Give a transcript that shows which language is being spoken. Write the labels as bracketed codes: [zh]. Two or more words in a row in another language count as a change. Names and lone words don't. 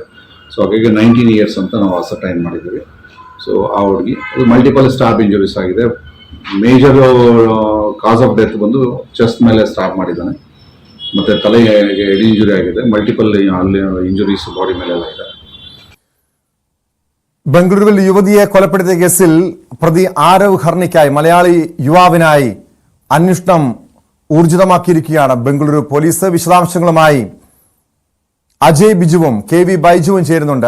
[kn] ಸೊ ಹಾಗಾಗಿ 19 ಇಯರ್ಸ್ ಅಂತ ನಾವು ಅಸರ್ಟೈನ್ ಮಾಡಿದ್ದೀವಿ. ಸೊ ಆ ಹುಡುಗಿ ಅದು [en] multiple stab injuries [kn] ಆಗಿದೆ. [en] major cause of death [kn] ಬಂದು ಚೆಸ್ಟ್ ಮೇಲೆ ಸ್ಟಾಬ್ ಮಾಡಿದ್ದಾನೆ, ಮತ್ತೆ ತಲೆಗೆ [en] head injury [kn] ಆಗಿದೆ, ಮಲ್ಟಿಪಲ್ ಅಲ್ಲಿ [en] injuries body [kn] ಮೇಲೆಲ್ಲ ಇದೆ. [ml] ബംഗളൂരുവിൽ യുവതിയെ കൊലപ്പെടുത്തിയ കേസിൽ പ്രതി ആരവ് ഹർണിക്കായി മലയാളി യുവാവിനായി അന്വേഷണം ഊർജിതമാക്കിയിരിക്കുകയാണ് ബംഗളൂരു പോലീസ്. വിശദാംശങ്ങളുമായി അജയ് ബിജുവും KV ബൈജുവും ചേരുന്നുണ്ട്.